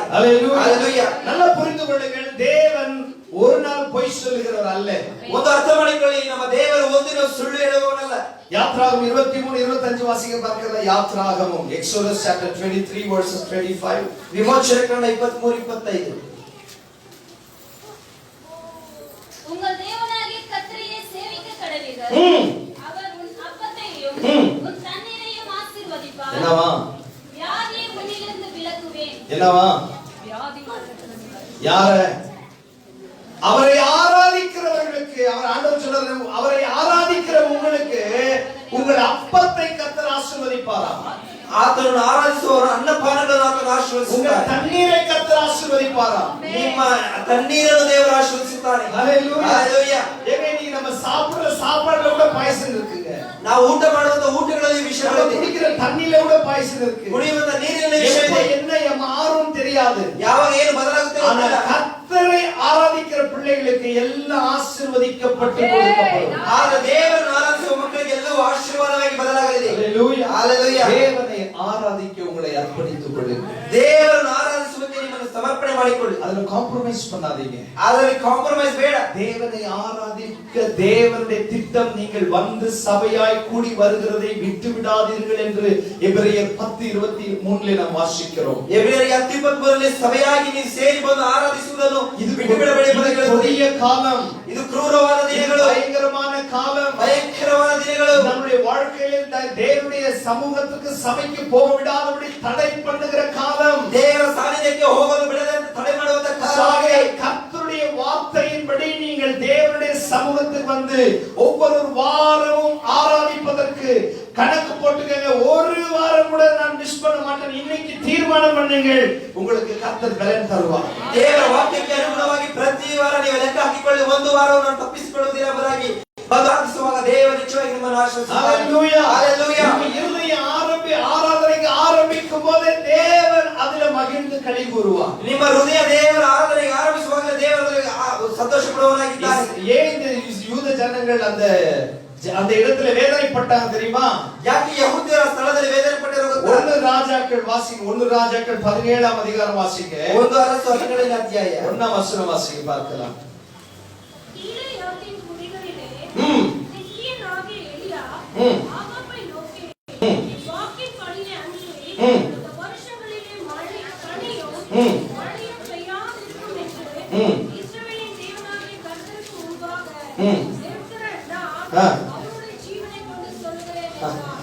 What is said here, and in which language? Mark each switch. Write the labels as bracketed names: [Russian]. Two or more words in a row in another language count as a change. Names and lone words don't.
[Tamil] ஹalleluya. ஹalleluya. நல்லா புரிந்து கொள்ளுங்கள், தேவன் ஒரு நாள் பொய் சொல்லுகிறவர் அல்ல. [Kannada] ಒಂದು ಅರ್ಥ ಮಾಡಿಕೊಳ್ಳಿ, ನಮ್ಮ ದೇವರು ಒಂದಿನ ಸುಳ್ಳು ಹೇಳುವವನಲ್ಲ. [Tamil] யாத்ராகமம் 23:25 வாசிக்க பார்க்கலாம். யாத்ராகமம் Exodus [English] chapter 23 verses 25. [Kannada] ವಿಮೋಚನೆ ಕಾಂಡ 23:25. [Tamil] உங்கள் தேவனாகிய கர்த்தரையே சேவிக்க கடவீர்கள். அவர் உன் அப்பத்தையும் உன் தண்ணீரையும் ஆசீர்வதிப்பார். என்னவா? வியாதியை உன்னிலிருந்து விலக்குவேன். என்னவா? வியாதி யார? அவரை ஆராதிக்கிறவர்களுக்கு, அவர் ஆண்டவர் சொல்றாரு, அவரை ஆராதிக்கிற உங்களுக்கு உங்கள் அப்பத்தை கர்த்தர் ஆசீர்வதிப்பாராம். [Kannada] ಆತನನ್ನು ಆರಾಧಿಸುವವರ ಅನ್ನಪಾನಗಳನ್ನು ಆತನು [Tamil] உங்கள் [Kannada] ಆಶೀರ್ವದಿಸುತ್ತಾನೆ. [Tamil] தண்ணீரை கர்த்தர் ஆசீர்வதிப்பாராம். [Kannada] ನಿಮ್ಮ ತಣ್ಣೀರನ್ನು ದೇವರು ಆಶೀರ್ವದಿಸುತ್ತಾನೆ. [Tamil] ஹalleluya. ஹalleluya. ஏங்க, நீங்க நம்ம சாப்பிடுற சாப்பாடுல கூட பாயசம் இருக்குங்க. [Kannada] ನಾವು ಊಟ ಮಾಡುವಂತ ಊಟಗಳಲ್ಲಿ ವಿಷಯಗಳಿದೆ. [Tamil] குடிக்கிற தண்ணியில கூட பாய்சன் இருக்கு. [Kannada] ಕುಡಿಯುವಂತ ನೀರಿನ ವಿಷಯ ಇದೆ. [Tamil] என்ன மாறும் தெரியாது. [Kannada] ಯಾವಾಗ ಏನು ಬದಲಾಗುತ್ತೆ ಗೊತ್ತಿಲ್ಲ. [Tamil] கர்த்தரை ஆராதிக்கிற பிள்ளைகளுக்கு எல்லாம் ஆசீர்வதிக்கப்பட்டு கொடுக்கப்படும். [Kannada] ಆಗ ದೇವರನ್ನು ಆರಾಧಿಸುವ ಮಕ್ಕಳಿಗೆ ಎಲ್ಲವೂ ಆಶೀರ್ವಾದವಾಗಿ ಬದಲಾಗಲಿದೆ. [Tamil] ஹalleluya. ஹalleluya. தேவனை ஆராதிக்க உங்களை அர்ப்பணித்துக் கொள்ளுங்கள். [Kannada] ದೇವರನ್ನು ಆರಾಧಿಸುವುದಕ್ಕೆ ನಿಮ್ಮನ್ನು ಸಮರ್ಪಣೆ ಮಾಡಿಕೊಳ್ಳಿ. [Tamil] அதுல காம்ப்ரமைஸ் பண்ணாதீங்க. [Kannada] ಅದರಲ್ಲಿ ಕಾಂಪ್ರಮೈಸ್ ಬೇಡ. [Tamil] தேவனை ஆராதிக்க தேவனுடைய திட்டம் நீங்கள் வந்து சபையாய் கூடி வருகிறதை விட்டு விடாதீர்கள் என்று எபிரேயர் 10:23 நாம் வாசிக்கிறோம். [Kannada] ಎಬ್ರಿಯರಿಗೆ 10:23 ಸಭೆಯಾಗಿ ನೀವು ಸೇರಿ ಬಂದು ಆರಾಧಿಸುವುದನ್ನು ಇದು ಬಿಟ್ಟು ಬಿಡಬೇಡಿ ಎಂಬುದಾಗಿ [Tamil] கொடிய காலம், [Kannada] ಇದು ಕ್ರೂರವಾದ ದಿನಗಳು, [Tamil] பயங்கரமான காலம், [Kannada] பயங்கரವಾದ ದಿನಗಳು. [Tamil] நம்முடைய வாழ்க்கையில் தேவனுடைய சமூகத்துக்கு சபைக்கு போக விடாதபடி தடை பண்ணுகிற காலம், [Kannada] ದೇವರ ಸಾನ್ನಿಧ್ಯಕ್ಕೆ ಹೋಗಲು ಬಿಡದಂತೆ ತಡೆ ಮಾಡುವಂತ ಕಾಲ. [Tamil] கர்த்தருடைய வார்த்தையின்படி நீங்கள் தேவனுடைய சமூகத்துக்கு வந்து ஒவ்வொரு வாரமும் ஆராதிப்பதற்கு கணக்கு போட்டுக்கங்க. ஒரு வாரம் கூட நான் மிஸ் பண்ண மாட்டேன். இன்னைக்கு தீர்மானம் பண்ணுங்கள், உங்களுக்கு கர்த்தர் பலன் தருவார். [Kannada] ದೇವರ ವಾಕ್ಯಕ್ಕೆ ಅನುಗುಣವಾಗಿ ಪ್ರತಿ ವಾರ ನೀವು ಲೆಕ್ಕ ಹಾಕಿಕೊಳ್ಳಿ, ಒಂದು ವಾರವನ್ನು ನಾನು ತಪ್ಪಿಸಿಕೊಳ್ಳುವುದಿಲ್ಲ ಎಂಬುದಾಗಿ ಪ್ರಾರ್ಥಿಸುವಾಗ ದೇವರು ನಿಶ್ಚಯವಾಗಿ ನಿಮ್ಮನ್ನು ಆಶೀರ್ವದಿಸುತ್ತಾರೆ. [Tamil] ஹalleluya. ஹalleluya. இருதய ஆராதனைக்கு ஆரம்பிக்கும் போதே தேவன் அதில மகிழ்ந்து களி கூறுவார். [Kannada] ನಿಮ್ಮ ಹೃದಯ ದೇವರ ಆರಾಧನೆಗೆ ಆರಂಭಿಸುವಾಗ ದೇವರಲ್ಲಿ ಸಂತೋಷ ಪಡುವವನಾಗಿದ್ದಾನೆ. [Tamil] ஏன் இந்த யூத ஜனங்கள் அந்த இடத்துல வேதனைப்பட்டாங்க தெரியுமா? [Kannada] ಯಾಕೆ ಯಹೂದ್ಯರ ಸ್ಥಳದಲ್ಲಿ ವೇದನೆ ಪಟ್ಟಿರೋ ಗೊತ್ತಾ? [Tamil] 1 ராஜாக்கள் வாசிங்க. 1 ராஜாக்கள் 17ஆம் அதிகாரம் வாசிங்க. [Kannada] 1 அரசு 17ನೇ ಅಧ್ಯಾಯ [Tamil] 1ஆம் வசனம் வாசிங்க பார்க்கலாம். கீலேயாத்தின் குடிகளிலே திக்கியனாகிய எலியா ஆகாபை நோக்கி, வாக்கின் படியை அன்றி இந்த வருஷங்களிலே மழையும் பெய்யாதிருக்கும் என்று இஸ்ரவேலின் தேவனாகிய கர்த்தருக்கு முன்பாக அவருடைய ஜீவனை கொண்டு சொல்கிறேன் என்றார்.